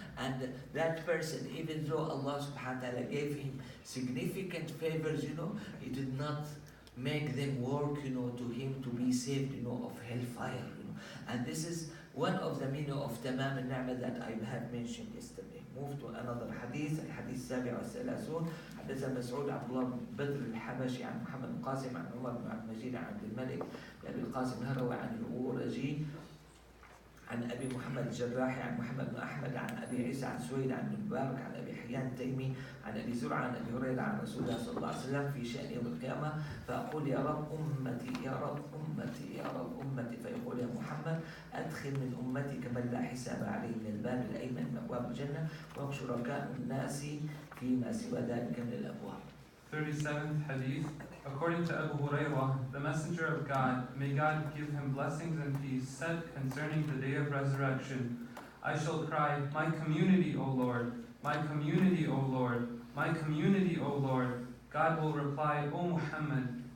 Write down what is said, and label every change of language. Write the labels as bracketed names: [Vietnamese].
[English] And that person, even though Allah [Arabic] subhanahu wa ta'ala [English] gave him significant favors, he did not make them work, to him to be saved, of hellfire, And this is one of the meaning of [Arabic] tamam al-ni'mah [English] that I have mentioned yesterday. Move to another hadith, [Arabic] الحديث السابع والثلاثون. حدثنا مسعود عبد الله بن بدر الحبشي عن محمد بن قاسم عن عمر بن عبد المجيد عن عبد الملك بن القاسم الهروي عن الأورجي عن أبي محمد الجراحي عن محمد بن أحمد عن أبي عيسى عن سويد عن المبارك عن أبي حيان التيمي عن أبي زرعة عن أبي هريرة عن رسول الله صلى الله عليه وسلم في شأن يوم القيامة فأقول يا رب أمتي يا رب أمتي يا رب أمتي فيقول يا محمد أدخل من أمتك من لا حساب عليه من الباب الأيمن من أبواب الجنة وهم شركاء الناس فيما سوى ذلك من الأبواب. [English] 37th Hadith. According to Abu Hurairah, the Messenger of God, may God give him blessings and peace, said concerning the day of resurrection, I shall cry, my community, O Lord, my community, O Lord, my community, O Lord. God will reply, O Muhammad,